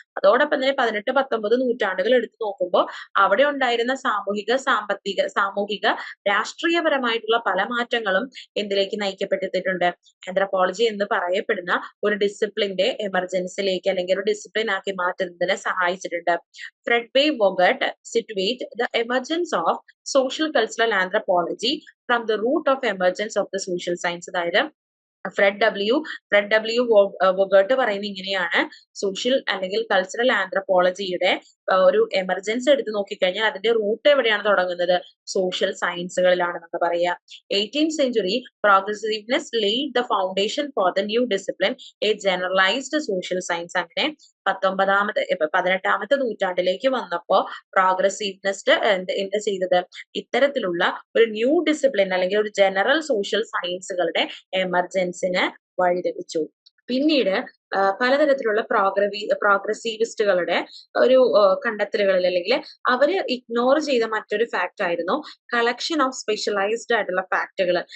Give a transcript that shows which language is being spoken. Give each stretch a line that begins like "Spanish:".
Malayalam: അതോടൊപ്പം തന്നെ 18-19 നൂറ്റാണ്ടുകൾ എടുത്തു നോക്കുമ്പോൾ അവിടെ ഉണ്ടായിരുന്ന സാമൂഹിക രാഷ്ട്രീയപരമായിട്ടുള്ള പല മാറ്റങ്ങളും എന്തിലേക്ക് നയിക്കപ്പെട്ടിട്ടുണ്ട്? ആന്ത്രപ്പോളജി എന്ന് പറയപ്പെടുന്ന ഒരു ഡിസിപ്ലിന്റെ എമർജൻസിലേക്ക് അല്ലെങ്കിൽ ഒരു ഡിസിപ്ലിൻ ആക്കി മാറ്റുന്നതിന് സഹായിച്ചിട്ടുണ്ട്.
English: Fred Voget situate the emergence of social cultural anthropology from the root of emergence of the social science.
Malayalam: അതായത് ഫ്രെഡ് ഡബ്ല്യു വോഗട്ട് പറയുന്നത് ഇങ്ങനെയാണ്: സോഷ്യൽ അല്ലെങ്കിൽ കൾച്ചറൽ ആന്ത്രപ്പോളജിയുടെ ഒരു എമർജൻസി എടുത്ത് നോക്കിക്കഴിഞ്ഞാൽ അതിന്റെ റൂട്ട് എവിടെയാണ് തുടങ്ങുന്നത്? സോഷ്യൽ സയൻസുകളിലാണെന്ന് പറയാം.
English: 18th century progressiveness laid the foundation for the new discipline, a generalized social science.
Malayalam: അങ്ങനെ 18ാമത്തെ നൂറ്റാണ്ടിലേക്ക് വന്നപ്പോ പ്രോഗ്രസീവ്നെസ് എന്ത് ചെയ്തത്? ഇത്തരത്തിലുള്ള ഒരു ന്യൂ ഡിസിപ്ലിൻ അല്ലെങ്കിൽ ഒരു ജനറൽ സോഷ്യൽ സയൻസുകളുടെ എമർജൻസിന് വഴിതെളിച്ചു. പിന്നീട് പലതരത്തിലുള്ള പ്രോഗ്രസീവിസ്റ്റുകളുടെ ഒരു കണ്ടെത്തലുകളിൽ അല്ലെങ്കിൽ അവര് ഇഗ്നോർ ചെയ്ത മറ്റൊരു ഫാക്ട് ആയിരുന്നു
English: collection of specialised
Malayalam: ആയിട്ടുള്ള ഫാക്ടുകൾ.